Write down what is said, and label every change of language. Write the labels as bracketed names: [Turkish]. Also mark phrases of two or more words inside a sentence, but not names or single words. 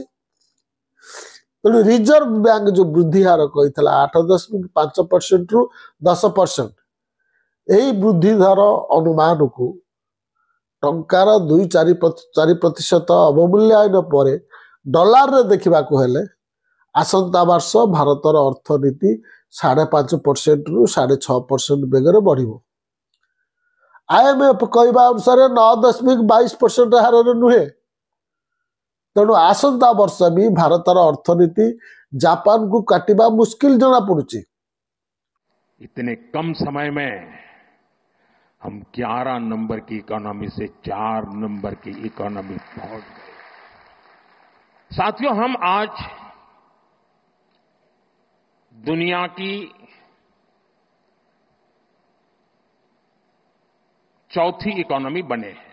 [Odia] ତେଣୁ ରିଜର୍ଭ ବ୍ୟାଙ୍କ ଯେଉଁ ବୃଦ୍ଧି ହାର କହିଥିଲା 8.5%ରୁ 10%, ଏହି ବୃଦ୍ଧି ହାର ଅନୁମାନକୁ ଟଙ୍କାର 2-4% ଅବମୂଲ୍ୟାୟନ ପରେ ଡଲାରରେ ଦେଖିବାକୁ ହେଲେ ଆସନ୍ତା ବର୍ଷ ଭାରତର ଅର୍ଥନୀତି 5.5%ରୁ 6.5% ବେଗରେ ବଢ଼ିବ। IMF କହିବା ଅନୁସାରେ 9.22% ହାରରେ ନୁହେଁ। ତେଣୁ ଆସନ୍ତା ବର୍ଷ ବି ଭାରତର ଅର୍ଥନୀତି ଜାପାନକୁ କାଟିବା ମୁସ୍କିଲ ଜଣାପଡ଼ୁଛି। [Hindi] इतने कम समय में हम 11 नंबर की इकोनॉमी से 4 नंबर की इकोनॉमी पहुंच गए। साथियों, हम आज दुनिया की चौथी इकोनॉमी बने हैं।